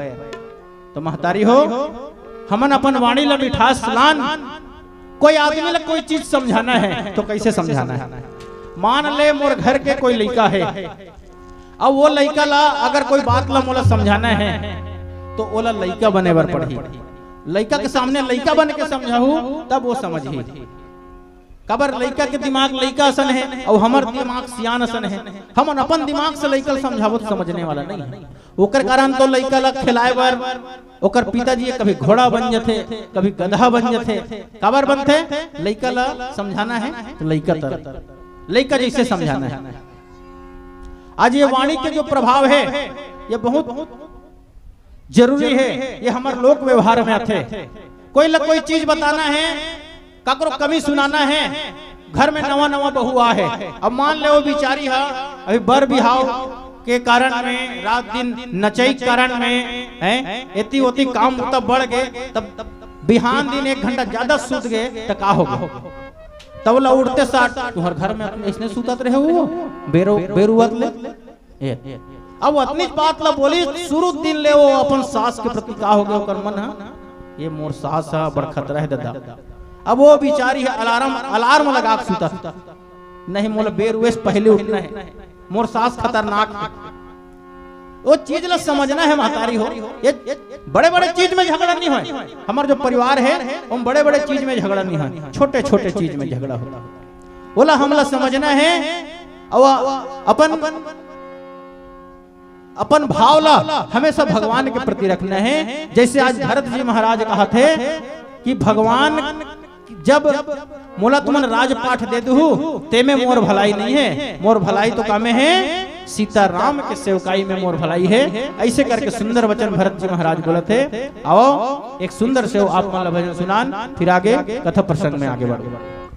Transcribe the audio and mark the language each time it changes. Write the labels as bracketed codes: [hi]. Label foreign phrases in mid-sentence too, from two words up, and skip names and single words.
[hne] तो महतारी हो हमन अपन वाणी ला मिठास लान, कोई आदमी ला कोई चीज समझाना है तो कैसे समझाना है। मान ले मोर घर के कोई लड़का है, अब वो लड़का ला अगर कोई बात ला मोला समझाना है तो ओला लड़का बने बर पड़ी, लड़का के सामने लड़का बन के समझाऊ तब वो समझी। कबर लड़का के दिमाग लड़का असन है और हमार दिमाग सियान असन है, हम अपन दिमाग से लड़का समझावो तो समझने वाला नहीं है। ओकर कारण तो लड़का ला खिलाए बर ओकर पिताजी कभी घोड़ा बन जाते कभी गधा बन जाते, कबर बनते लड़का ला समझाना है तो लड़का जैसे समझाना है। आज ये वाणी के जो प्रभाव है ये बहुत जरूरी है, ये हमारे लोक व्यवहार में आते। कोई चीज बताना है, काकरो कमी सुनाना है, घर में नवा बहुआ है, अब मान ले वो बिचारी है अभी बर बिहाव के कारण में रात दिन नचई कारण में है एती ओती काम तब बढ़ गए, तब बिहान दिन 1 घंटा ज्यादा सूत गए तो का होगा। तब ला उड़ते साथ तुम्हार घर में इसने सूतत रहे हो बेरुवत ले। अब अपनी बात ला बोली शुरू दिन ले वो अपन सास के प्रति का हो गया ओकर मन है ये मोर सास है बड़ खतरा है दादा। अब वो बिचारी है अलार्म लगा के सूता नहीं मोला बेरुए से पहले उठना है, मोर सास खतरनाक है। वो चीज ला समझना है महतारी हो, ये बड़े चीज में झगड़ा नहीं हो। हमारा जो परिवार है हम बड़े चीज में झगड़ा नहीं है, छोटे चीज में झगड़ा होता। बोला हमला समझना है और अपन भाव ला हमेशा भगवान के प्रति रखना है। जैसे आज भरत जी महाराज कहा थे कि भगवान जब मोला तुमन राजपाठ दे दू ते में मोर भलाई नहीं है, मोर भलाई तो कामे है सीताराम के सेवकाई में मोर भलाई है। ऐसे करके सुंदर वचन भरत जी महाराज बोले थे। आओ एक सुंदर से आप भजन सुनान, फिर आगे कथा प्रसंग में आगे बढ़ो।